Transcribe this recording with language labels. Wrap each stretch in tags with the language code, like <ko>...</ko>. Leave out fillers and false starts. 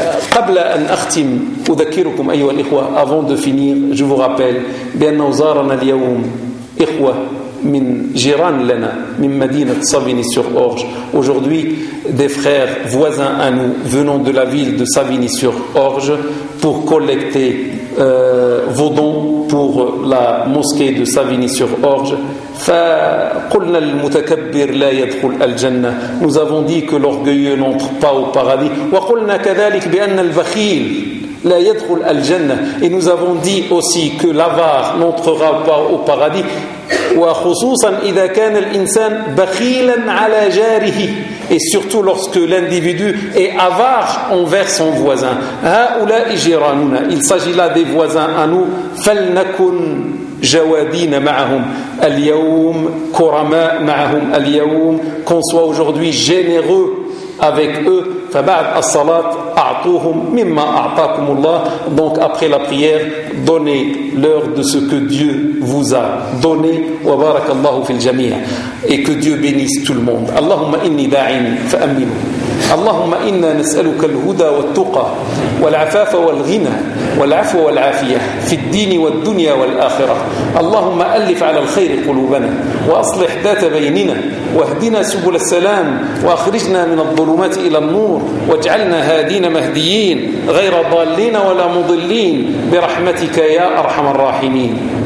<ar>قبل ان اختم اذكركم ايها الاخوه</ar> <fr>avant de finir je vous rappelle</fr> <ar>بان زارنا اليوم اخوه من جيران لنا من مدينه</ar> <fr>Savigny-sur-Orge aujourd'hui des frères voisins à nous venant de la ville de Savigny-sur-Orge pour collecter vos dons pour la mosquée de Savigny-sur-Orge.</fr> <ar>فقلنا المتكبر لا يدخل الجنة.</ar> <fr>Nous avons dit que l'orgueilleux n'entre pas au paradis.</fr> <ar>وقلنا كذلك بأن البخيل لا يدخل الجنة.</ar> <fr>Et nous avons dit aussi que l'avare n'entrera pas au paradis.</fr> <ar>وخصوصا إذا كان الإنسان بخيلا على جاره.</ar> <fr>et surtout lorsque l'individu est avare envers son voisin.</fr> <ar>هَؤُلَاءِ جِرَانُنَا,</ar> <fr>il s'agit là des voisins à nous.</fr> <ar>فَلْنَكُنْ جَوَادِينَ مَعَهُمْ الْيَوْمْ كُرَمَاء مَعَهُمْ الْيَوْمْ,</ar> <fr>qu'on soit aujourd'hui généreux avec eux.</fr> <ar>فَبَعْدْ الصَّلَاةِ أَعْطُوهُمْ مِمَّا أَعْطَاكُمُ اللَّهِ,</ar> <fr>donc après la prière, donnez-leur de ce que Dieu vous a donné.</fr> <ar>وَبَارَكَ اللَّهُ فِي الْجَمِيعِ,</ar> <fr>et que Dieu bénisse tout le monde.</fr> <ar>اللهم إني داعين فأمنوا. اللهم إنا نسألك الهدى والتقى والعفاف والغنى والعفو والعافية في الدين والدنيا والآخرة. اللهم ألف على الخير قلوبنا وأصلح ذات بيننا واهدنا سبل السلام وأخرجنا من الظلمات إلى النور واجعلنا هادين مهديين غير ضالين ولا مضلين برحمتك يا أرحم الراحمين.</ar>